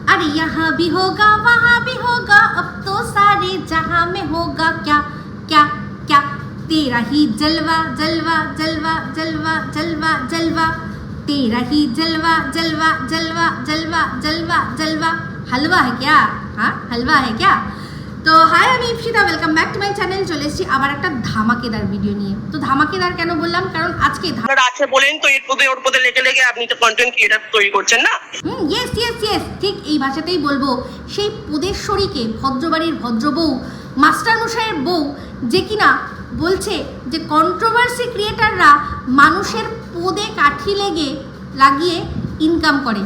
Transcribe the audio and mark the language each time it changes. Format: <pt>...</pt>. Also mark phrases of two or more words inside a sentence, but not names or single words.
<hi>प्यार यहाँ भी होगा वहाँ भी होगा, अब तो सारे जहाँ में होगा क्या क्या क्या, तेरा ही जलवा जलवा जलवा जलवा जलवा जलवा, तेरा ही जलवा जलवा जलवा जलवा जलवा जलवा। हलवा है क्या? हाँ हलवा है क्या?</hi> <bn>তো হাই, আমি ইপসিতা,</bn> <en>Welcome back to my channel.</en> <bn>চলে এসেছি আবার একটা ধামাকেদার ভিডিও নিয়ে। তো ধামাকেদার কেন বললাম, কারণ আজকে আছে বলেন তো, এর পদে ওর পদে লেগে লেগে আপনি তো</bn> <en>content creator</en> <bn>তৈরি করছেন না।</bn> <en>yes yes yes,</en> <bn>ঠিক এই ভাষাতেই বলবো। সেই পদেশ্বরীকে, ভদ্রবাড়ির ভদ্রবউ, মাস্টারমশাইয়ের বউ, যে কিনা বলছে যে</bn> <en>controversy creators</en> <bn>মানুষের পদে কাঠি লাগিয়ে ইনকাম করে।</bn>